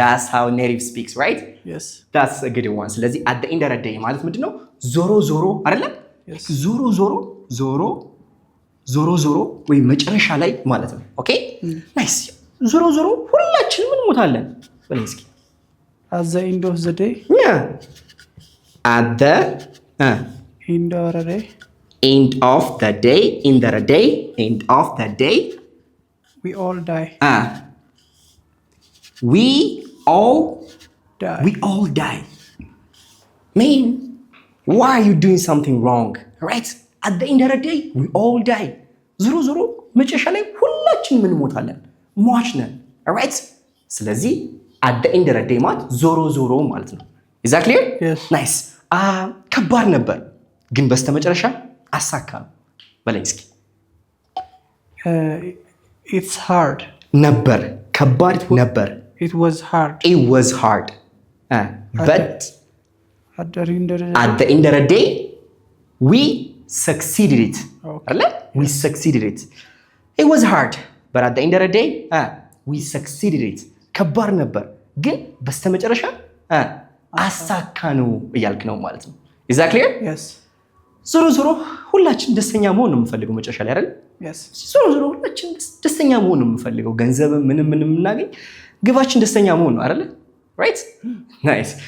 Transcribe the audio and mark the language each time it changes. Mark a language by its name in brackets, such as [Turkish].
[English] that's how native speaks right? yes. that's a good one. [Amharic] ስለዚህ [English] at the end of the day [Amharic] ማለት ምንድነው? ዞሮ ዞሮ አይደለ? [English] yes. [Amharic] ዞሮ ዞሮ ዞሮ ዞሮ ዞሮ ወይ መጨረሻ ላይ ማለት ነው። ኦኬ ናይስ። ዞሮ ዞሮ ሁላችንም እንሞታለን በለኝ እስኪ። [English] at the end of the day. yeah at the end of the day. end of the day, end of the day, end of the day. We all die. We all Die. we all die. Man, why are you doing something wrong? Right? At the end of the day, we all die. [Amharic] ዞሮ ዞሮ መጨረሻ ላይ ሁላችንም እንሞታለን። ሟች ነን። [English] Alright? [Amharic] ስለዚህ [English] at the end of the day [Amharic] ማለት ዞሮ ዞሮ ማለት ነው። [English] Is that clear? Yes. Nice. [Amharic] ከባድ ነበር ግን በስተመጨረሻ አሳካ ነው። በላይ እስኪ [English] It's hard. [Amharic] ነበር ከባድ ነበር። [English] It was hard. It was hard. But At the end of the day. at the end of the day, we succeeded it. Okay. We succeeded it. It was hard, but at the end of the day, we succeeded it. [Amharic] ከባድ ነበር ግን በስተመጨረሻ አሳካ ነው እያልክ ነው ማለት ነው። [English] Is that clear? Yes. [Amharic] ዞሮ ዞሮ ሁላችን ደስተኛ መሆን ነው የምንፈልገው መጨረሻ ላይ አይደል? [English] Yes. [Amharic] ዞሮ ዞሮ ሁላችን ደስተኛ መሆን ነው የምንፈልገው። ገንዘብ ምንም የምናገኝ ግባችን ደስተኛ መሆን ነው አይደል? [English] Right? Nice.